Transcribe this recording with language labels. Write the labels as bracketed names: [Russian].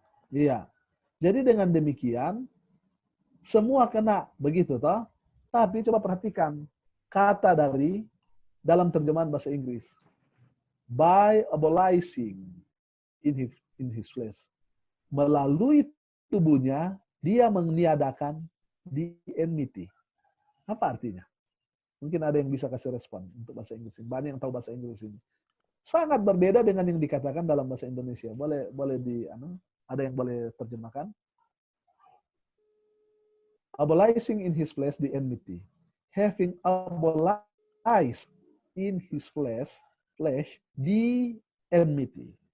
[Indonesian] Iya. Jadi dengan demikian semua kena begitu toh. Tapi coba perhatikan kata dari dalam terjemahan bahasa Inggris. [English] By abolishing in his flesh. [Indonesian] Melalui tubuhnya dia meniadakan [English] the enmity. [Indonesian] Apa artinya? Mungkin ada yang bisa kasih respon untuk bahasa Inggris ini. Banyak yang tahu bahasa Inggris ini. Sangat berbeda dengan yang dikatakan dalam bahasa Indonesia. Boleh ada yang boleh terjemahkan? [English] Abolishing in his flesh the enmity. Having abolished in his flesh the enmity.